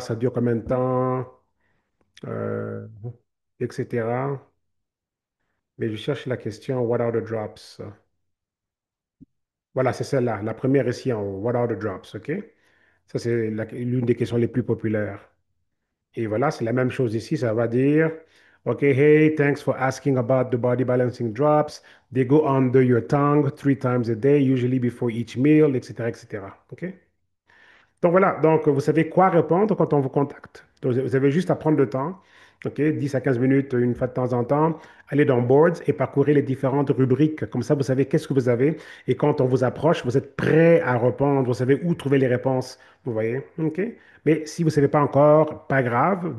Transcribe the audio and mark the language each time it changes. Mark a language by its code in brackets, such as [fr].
[fr] Ça dure combien de temps, euh, etc. Mais je cherche la question [en] What are the drops? [fr] Voilà, c'est celle-là. La première ici en haut. [en] What are the drops? [fr] OK? Ça, c'est l'une des questions les plus populaires. Et voilà, c'est la même chose ici. Ça va dire, [en] OK, hey, thanks for asking about the body balancing drops. They go under your tongue 3 times a day, usually before each meal, etc., etc. OK? [fr] Donc voilà, donc vous savez quoi répondre quand on vous contacte. Donc, vous avez juste à prendre le temps. OK, 10 à 15 minutes une fois de temps en temps. Allez dans Boards et parcourez les différentes rubriques. Comme ça, vous savez qu'est-ce que vous avez. Et quand on vous approche, vous êtes prêt à répondre. Vous savez où trouver les réponses. Vous voyez? OK? Mais si vous ne savez pas encore, pas grave.